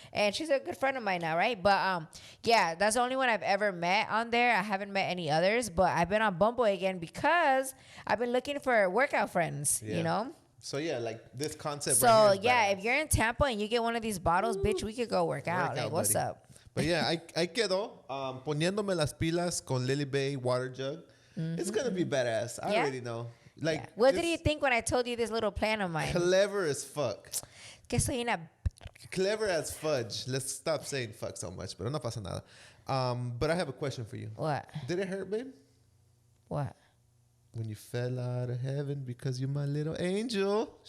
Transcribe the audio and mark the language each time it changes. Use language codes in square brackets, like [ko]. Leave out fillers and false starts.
[en] And she's a good friend of mine now, right? But yeah, that's the only one I've ever met on there. I haven't met any others, but I've been on Bumble again because I've been looking for workout friends, you know? So yeah, like this concept. So right here is yeah, badass. If you're in Tampa and you get one of these bottles, bitch, we could go work out. Like, what's buddy. up? But yeah, [es] ahí quedó. Poniéndome las pilas con Lily Bay water jug. [en] It's gonna be badass. I already know. Like, what did you think when I told you this little plan of mine? Clever as fuck. [es] Que soy una [en] Clever as fudge. Let's stop saying fuck so much, [es] pero no pasa nada. [en] But I have a question for you. What? Did it hurt, babe? What? When you fell out of heaven because you're my little angel.